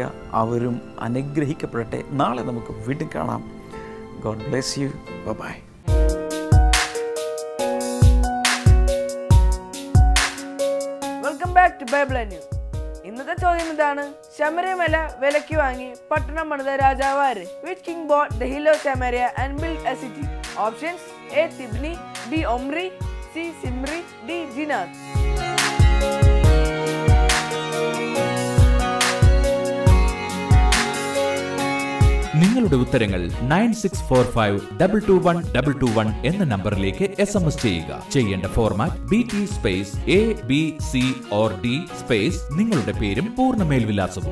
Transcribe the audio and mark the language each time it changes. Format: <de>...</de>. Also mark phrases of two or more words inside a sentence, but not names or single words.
<ml>അവരും അനുഗ്രഹിക്കപ്പെടട്ടെ. നാളെ നമുക്ക് വീണ്ടും കാണാം.</ml> <en>God bless you. Bye. Welcome back to Bible News.</en> <ml>ഇന്നത്തെ ചോദ്യം ഇതാണ്: ശമര്യമല വിലയ്ക്ക് വാങ്ങി പട്ടണം പണിത രാജാവ് ആര്?</ml> <en>Which king bought the hill of Samaria and built a city? Options: A. Tibni, B. Omri, C. Simri, D. Jinath.</en> <ml>നിങ്ങളുടെ ഉത്തരങ്ങൾ 9645221221 എന്ന നമ്പറിലേക്ക് SMS ചെയ്യുക. ചെയ്യേണ്ട ഫോർമാറ്റ് BT സ്പേസ് ABCOR D സ്പേസ് നിങ്ങളുടെ പേരും പൂർണ്ണ മേൽവിലാസവും.</ml>